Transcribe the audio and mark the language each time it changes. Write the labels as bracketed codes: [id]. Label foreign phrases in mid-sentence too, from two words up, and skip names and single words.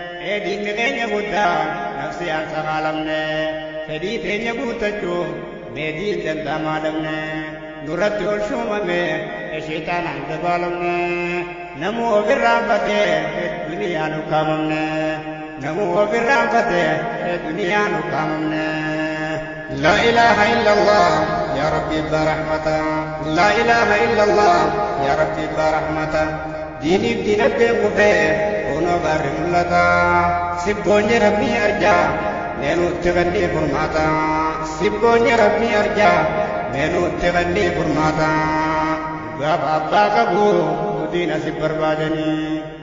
[om] Ee diinni keenya guddaa, nafsi aan sakaalamne. Fedhii teenya guuttachuuf, mee diin danda'amaa dhabne. Nurratti ol shuumame, ee sheexaanaan dabaalamne. Namuu of irraanfate, ee duniyaan ukkaamamne. Namuu of irraanfate, ee duniyaan ukkaamamne. [ar] لا إله إلا الله، يا ربي برحمته. لا إله إلا الله، يا ربي برحمته. [om] Diiniif diinagdeen kufee, kunoo gaarri mul'ata. Sibboonni Rabbii arjaa, meenuutti kannii furmaata. Sibboonni Rabbii arjaa, meenuutti kannii furmaata. Gaafa abbaa qabu, diina si barbaadanii.